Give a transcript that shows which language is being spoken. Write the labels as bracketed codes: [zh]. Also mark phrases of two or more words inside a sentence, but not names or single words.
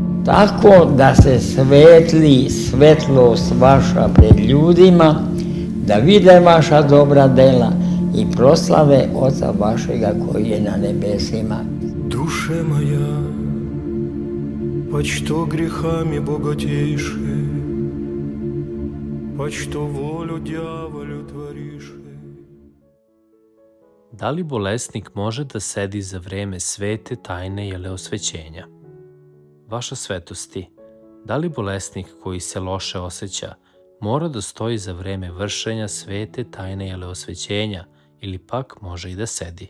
[sr] tako da se svetli svetlost vaša pred ljudima, da vide vaša dobra dela i proslave Oca vašega koji je na nebesima. [cu] Душе моя, почто грехами богатейши, почто волю дьяволю твориши. [sr] Da li bolesnik može da sedi za vreme svete tajne jeleosvećenja? Vaša svetosti, da li bolesnik koji se loše osjeća mora da stoji za vreme vršenja svete tajne jeleosvećenja ili pak može i da sedi?